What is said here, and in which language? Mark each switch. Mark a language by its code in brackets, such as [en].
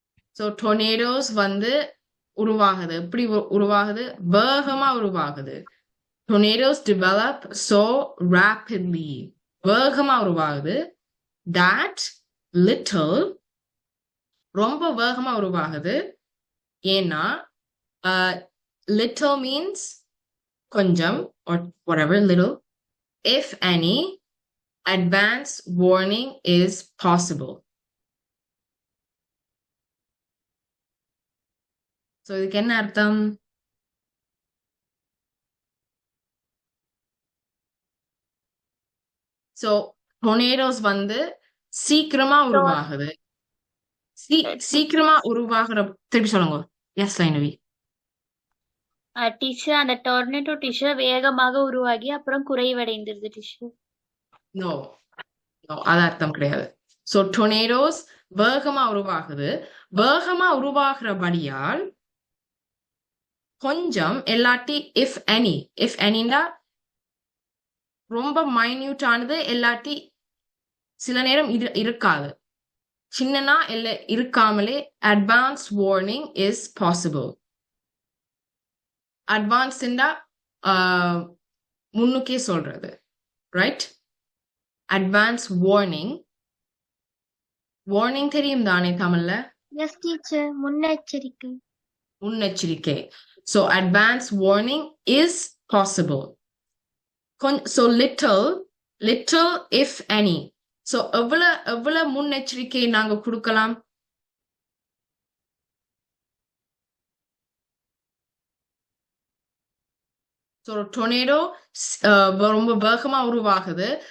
[ta] So tornadoes வந்து உருவாகுது. எப்படி உருவாகுது? வேகமா உருவாகுது. [en] Tornadoes develop so rapidly. [ta] வேகமா உருவாகுது. That little ரொம்ப வேகமா உருவாகுது. ஏன்னா little means கொஞ்சம் or whatever, little. [en] If any, advance warning is possible. [ta] So இதுக்கு என்ன அர்த்தம்? So tornadoes வந்து சீக்கிரமா உருவாகுது. சீக்கிரமா உருவாகுற திருப்பி சொல்லுங்க. எஸ் லைனவி. டீச்சர் அந்த டொர்னேடோ டீச்சர் வேகமாக உருவாகி அப்புறம் குறைவடைந்தது டீச்சர். No, அது அர்த்தம் கிடையாது. So tornadoes வேகமா உருவாகுது. வேகமா உருவாகிறபடியால் கொஞ்சம் எல்லாட்டி [en] if any [ta] னா ரொம்ப மைன்யூட் ஆனது, எல்லாட்டி சில நேரம் இருக்காது. சின்னனா இல்ல இருக்காமலே [en] advanced warning is possible. [ta] அட்வான்ஸ்டா முன்னுக்கே சொல்றது, ரைட்? Advance warning. வார்னிங் தெரியும் தானே தமிழ்ல? எஸ் டீச்சர், முன்னெச்சரிக்கை. முன்னெச்சரிக்கை. [en] So advance warning is possible. So little if any. [ta] So எவ்வளவு முன்னெச்சரிக்கை நாங்க கொடுக்கலாம்? So tornado ரொம்ப வேகமா உருவாகுது.